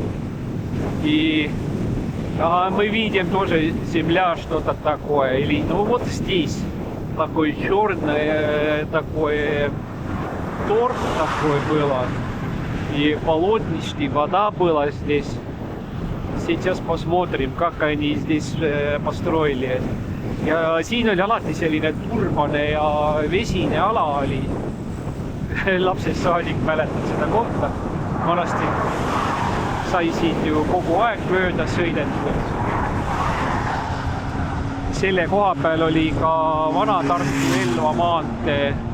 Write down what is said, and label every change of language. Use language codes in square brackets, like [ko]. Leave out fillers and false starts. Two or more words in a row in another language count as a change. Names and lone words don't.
[ru] И мы видим тоже земля, что-то такое. Или, ну вот здесь такой черный, такой торф такой было. И болотничный, вода была здесь. Сейчас посмотрим, как они здесь построили. [et] Ja siin oli alati selline turbane ja vesine ala oli. Lapsest saadik mäletan seda kohta. Vanasti sai siit ju kogu aeg mööda sõidetud. Selle koha peal oli ka vana Tartu Elva maantee.